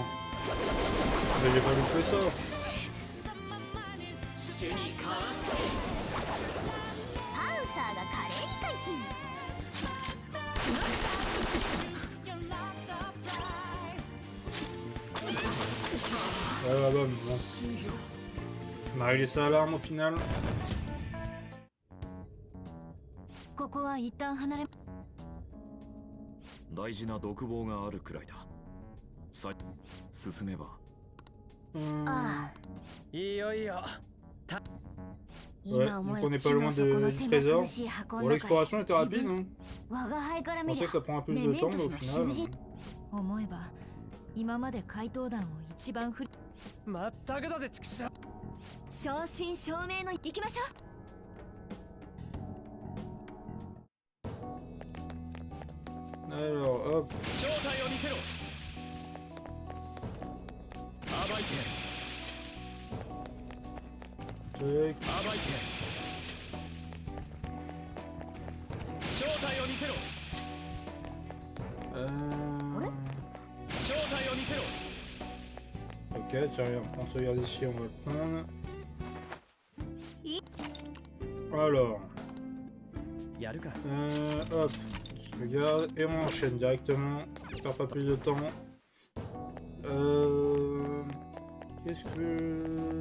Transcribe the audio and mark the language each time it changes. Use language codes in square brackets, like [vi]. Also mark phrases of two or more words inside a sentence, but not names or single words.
[fr] Mais j'ai pas loupé ça. Ouais, bah, bon. On a réglé ça à l'arme au final. [ja] ここは一旦離れ大事な独房があるくらいだ。さ進めば。ああいいよいいよ [fr] Ouais, donc on n'est pas loin du trésor. Bon, l'exploration était rapide, hein. Je pensais que ça prend un peu de temps, mais au final... [ja] 思えば今まで怪盗団を一番まったくだぜ畜生正真正銘の行きましょう [fr] Alors, hop. [ja] 正体を見せろ暴いて [fr] Tac. [ja] 暴いて正体を見せろ正体を見せろ [fr] Ok, tiens, on prend ce garde ici, on va le prendre. Alors, [ja] やるか [fr] hop, je regarde et on enchaîne directement. On perd pas plus de temps. Qu'est-ce que...